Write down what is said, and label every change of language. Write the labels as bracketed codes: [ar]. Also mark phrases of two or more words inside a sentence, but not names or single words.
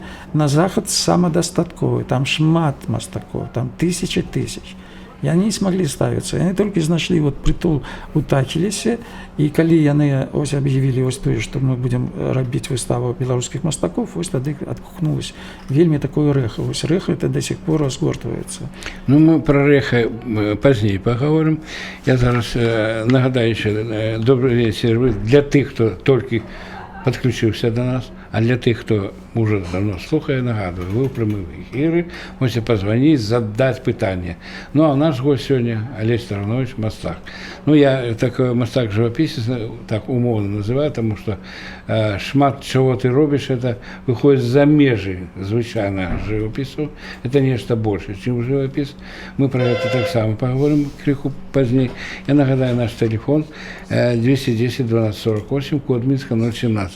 [be] На захад самадастатковы, там шмат мастакоў, там тысячи. І яны не смаглі ставіцца. Яны толькі знайшлі вот прытул у Тахілесе, і калі яны ось аб'явілі ось тое, што мы будзем рабіць выставу беларускіх мастакоў, ось тады адгукнулось вельмі такое рэха. Ось рэха это до сих пор разгортваецца. Ну, мы про рэха пазней паговорым. Я зараз нагадаю яшчэ добрый вечер для тых, хто толькі подключыўся до нас, а для тых, хто уже давно слухае, нагадываю, вы ў прямым эфіры [ru] можете позвонить, задать [be] пытанне. Ну, а наш гость сёння Олесь Таранович, мастак. [ru] Ну, я такой мастак-живописец, так умовно называю, потому что шмат чего ты робишь, это выходит за межи звычайного живопису. Это нечто больше, чем живопис. Мы про это так само поговорим криху поздней. [be] Я нагадаю наш телефон 210 12 48, код Минска 017.